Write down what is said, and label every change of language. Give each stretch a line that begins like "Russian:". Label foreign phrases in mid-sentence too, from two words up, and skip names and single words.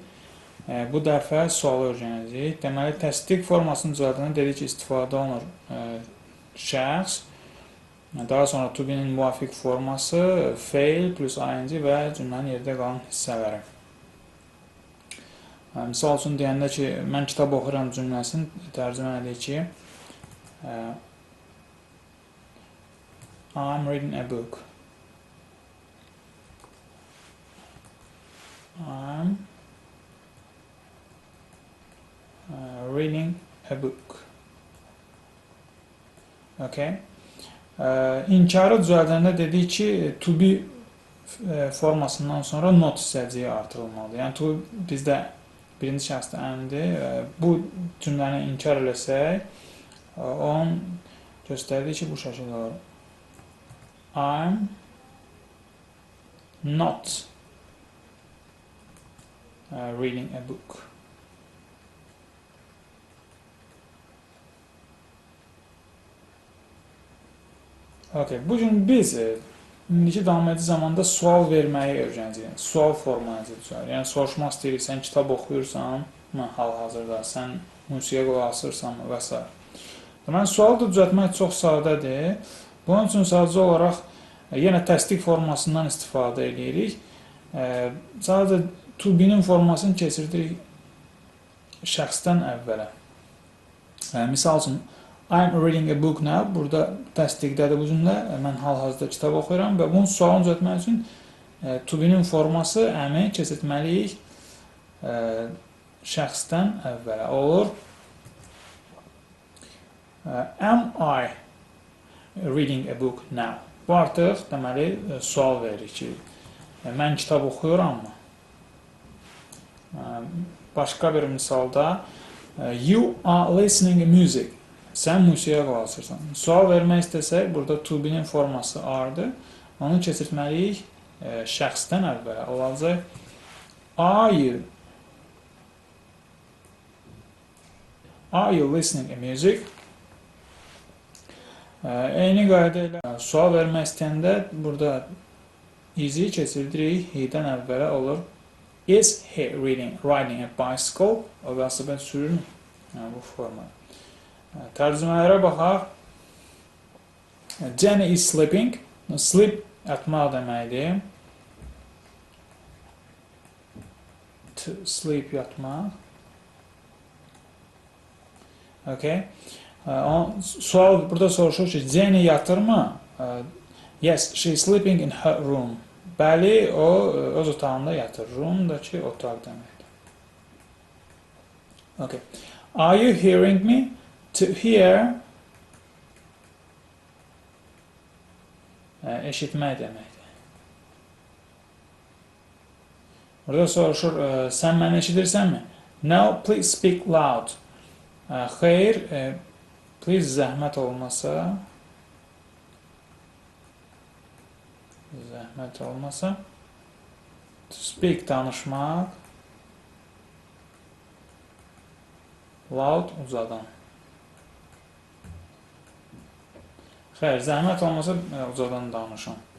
Azerbaijani: Bu dəfə sualı öyrənəcəyik. Deməli, təsdiq formasının düzəldiyində dedik ki, istifadə olunur şəxs, daha sonra
English: to be-nin
Azerbaijani: müvafiq forması, fail plus ing və cümlənin yerdə qalan hissələri. Misal üçün deyəndə ki, mən kitab oxuram cümləsini tərcümə edək ki,
English: I'm reading a book. I'm reading a book. Okay.
Azerbaijani: İnkarı düzəldəndə dedik ki,
English: to be
Azerbaijani: formasından sonra not hissəciyi artırılmalıdır. Yəni, to bizdə birinci şəxsdə əmdir. Bu cümləni inkar eləsək, onun göstərdiyi ki, bu şəkildə olur.
English: I'm not reading a book.
Azerbaijani: Okay, bugün biz indiki davam edici zamanda sual verməyi öyrənəcəyik. Sual formatı üzrə. Yəni soruşmaq istəyirik, sən kitab oxuyursan, hal-hazırda sən musiqiyə qulaq asırsan və s. Deməli, sualı da düzəltmək çox sadədir. Bunun üçün sadəcə olaraq yenə təsdiq formasından istifadə edirik. Sadəcə to be-nin formasını keçirdirik şəxsdən əvvələ. Misal üçün,
English: I'm reading a book now.
Azerbaijani: Burada təsdiqdədir bu cümlə. Mən hal-hazırda kitab oxuyuram və bunun sualını düzəltmək üçün
English: to be-nin
Azerbaijani: forması əmi keçirtməliyik şəxsdən əvvələ. Olur.
English: Am I reading a book now?
Azerbaijani: Bu artıq deməli sual verir ki, mən kitab oxuyuramı? Başqa bir misalda
English: you are listening to music.
Azerbaijani: Sən musiqiyə qulaq asırsan. Sual vermək istəsək, burada
English: to be-nin
Azerbaijani: forması are-dır. Onu keçirtməliyik şəxsdən əvvələ.
English: Olacaq Are you listening to music?
Azerbaijani: Eyni qayda ilə sual vermək istəyəndə burada is-i keçirdirik he-dən əvvələ olur.
English: Is he riding a bicycle?
Azerbaijani: O velosiped sürür mü? Bu formada. Tərcümələrə baxaq.
English: Jenny is sleeping. Sleep
Azerbaijani: yatmaq deməkdir.
English: To sleep yatmaq. Okay.
Azerbaijani: Sual burada soruşur ki, Jenny yatır mı?
English: Yes, she is sleeping in her room.
Azerbaijani: Bəli, o öz otağında yatır. Room da ki, otaq deməkdir.
English: Okay. Are you hearing me? To hear
Azerbaijani: eşitmək deməkdir. Burada soruşur, sən məni eşidirsənmi?
English: No, please speak loud.
Azerbaijani: Xeyr, please zəhmət olmasa,
English: to speak
Azerbaijani: danışmaq, loud ucadan. Xeyr, zəhmət olmasa ucadan danışın.